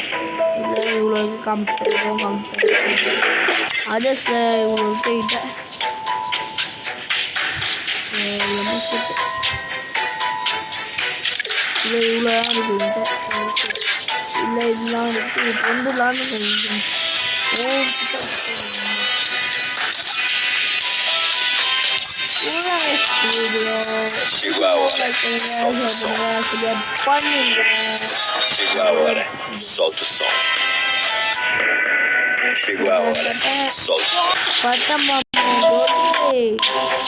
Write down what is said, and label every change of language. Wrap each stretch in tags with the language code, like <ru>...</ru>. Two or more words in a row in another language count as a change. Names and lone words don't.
<ta>இல்லை இவ்வளோ காமிச்சிட்டேன் அதர்ஸில் இவ்வளோ போயிட்டேன். இல்லை இவ்வளோ இருக்குன்ட்டேன். இல்லை இதெல்லாம் இருக்குது. பொண்டுலான்னு சொல்லிட்டேன்.</ta> <pt>Chegou a hora, solta o som. Chegou a hora, solta o som. Chegou a hora, solta o som.</pt>